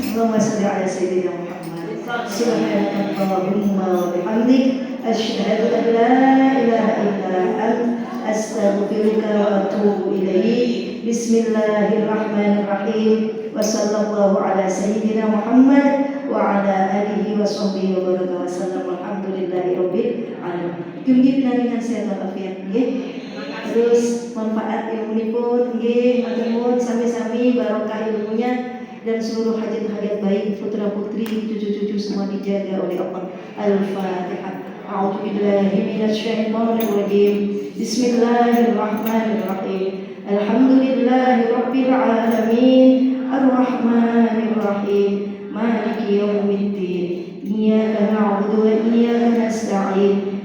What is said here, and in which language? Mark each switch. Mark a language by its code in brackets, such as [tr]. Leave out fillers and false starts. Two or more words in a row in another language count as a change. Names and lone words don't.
[ar] اللهم صل على سيدنا محمد سبحانك اللهم وبحمدك أشهد أن لا إله إلا أنت أستغفرك وأتوب إليك. بسم الله الرحمن الرحيم وصلى الله على سيدنا محمد وعلى آله وصحبه وبارك وسلم. الحمد لله رب العالمين. [jv] Mugi pinaringan sehat walafiat nggih. Terus manfaat ilmunipun nggih, matur nuwun sami-sami [id] barokah ilmunya dan seluruh hajat-hajat baik putra-putri, cucu-cucu semua dijaga oleh Allah. [ar] Al-Fatihah. أعوذ بالله من الشيطان الرجيم بسم الله الرحمن الرحيم. الحمد لله رب العالمين. الرحمن الرحيم مالك يوم الدين. إياك نعبد وإياك نستعين.